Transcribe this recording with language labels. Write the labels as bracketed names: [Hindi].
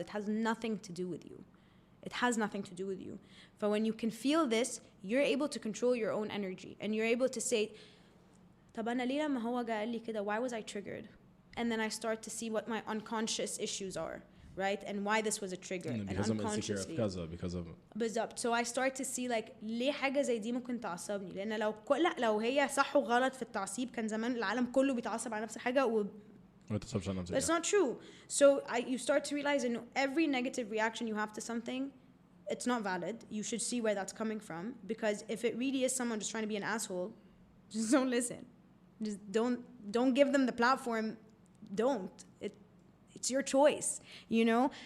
[English] It has nothing to do with you. It has nothing to do with you. But when you can feel this, you're able to control your own energy, and you're able to say, [Arabic] طب أنا ليه لما هو قال لي كده, [English] why was I triggered? And then I start to see what my unconscious issues are, right? And why this was a trigger. Because I'm insecure because of [Arabic] بالظبط. [English] So I start to see like [Arabic] ليه حاجة زي دي ممكن تعصبني, لأن لو هي صح وغلط في التعصيب كان زمان العالم كله بيتعصب على نفس الحاجة [English] That's not true. So you start to realize that every negative reaction you have to something, it's not valid. You should see where that's coming from, because if it really is someone just trying to be an asshole, just don't listen. Just don't give them the platform. Don't. It's your choice, you know.